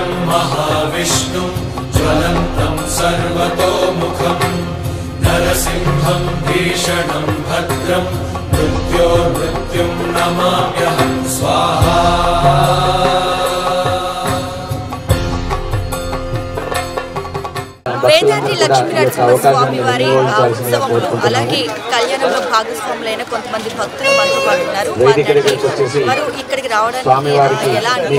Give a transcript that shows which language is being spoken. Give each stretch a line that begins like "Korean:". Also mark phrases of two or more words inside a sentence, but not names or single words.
Sanskrit: महाविष्णुं ज्वलन्तं सर्वतोमुखं नरसिंहं भीषणं भद्रं मृत्योर्मृत्युं नमाम्यहं स्वाहा।
Telugu: వేదాద్రి లక్ష్మీ నరసింహస్వామి వారి ఉత్సవంలో అలాగే కళ్యాణంలో భాగస్వాములైన కొంతమంది భక్తులు మనతో పాటు ఉన్నారు. వారు ఇక్కడికి రావడానికి ఎలా